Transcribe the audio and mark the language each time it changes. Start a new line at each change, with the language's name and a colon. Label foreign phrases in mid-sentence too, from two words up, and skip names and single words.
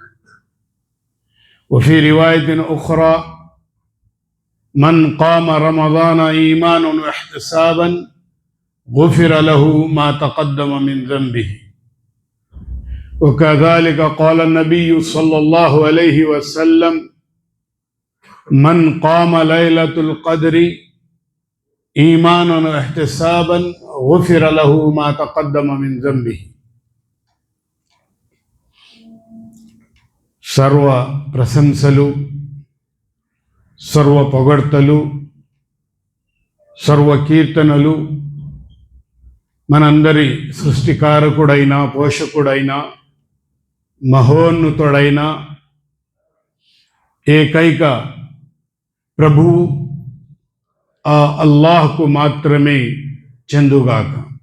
Arabic: وفي رواية أخرى من قام رمضان إيمانا واحتسابا غفر له ما تقدم من ذنبه. وكذلك قال النبي صلى الله عليه وسلم من قام ليلة القدر إيمانا واحتسابا غفر له ما تقدم من ذنبه.
Telugu: సర్వ ప్రశంసలు, సర్వ పొగడ్తలు, సర్వ కీర్తనలు మనందరి సృష్టికారకుడైన, పోషకుడైన, మహోన్నతుడైన ఏకైక ప్రభువు ఆ అల్లాహ్కు మాత్రమే చెందుగాక.